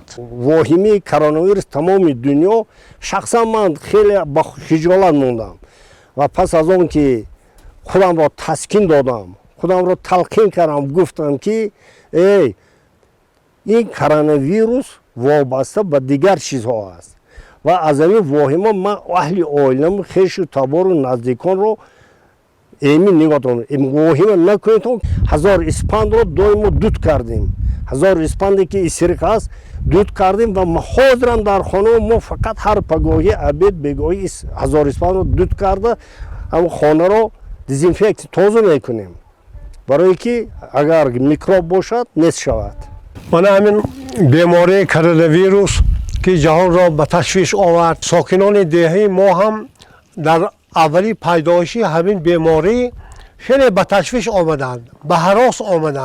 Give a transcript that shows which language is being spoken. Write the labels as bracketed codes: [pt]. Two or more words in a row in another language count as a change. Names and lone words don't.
[tg] воҳимии коронавирус тамоми дунё, шахсан ман хеле ба хиҷолат мондам ва пас аз он ки худамро таскин додам, худамро талқин кардам, гуфтам, ки ин коронавирус вобаста ба дигар чизҳо аст ва аз ҳамин воҳима ман аҳли оилам хешу табору наздиконро эмин нигоҳ дорам, воҳима накунед. 1000 испандро доимо дуд кардем. 1000 испанде ки исриқ аст дуд кардем ва ҳозирам дар хона мо фақат ҳар пагоҳи абед бегоҳи 1000 испандро дуд карда ҳам хонаро дезинфексия тоза мекунем. [fa] برای که اگر میکروب باشد نیست شود. من همین بیماری کرونا ویروس که جهان را به تشویش آورد، ساکنان دهی ما هم در اولی پیدایشی همین بیماری خیلی به تشویش آمدند، به هراس آمدند.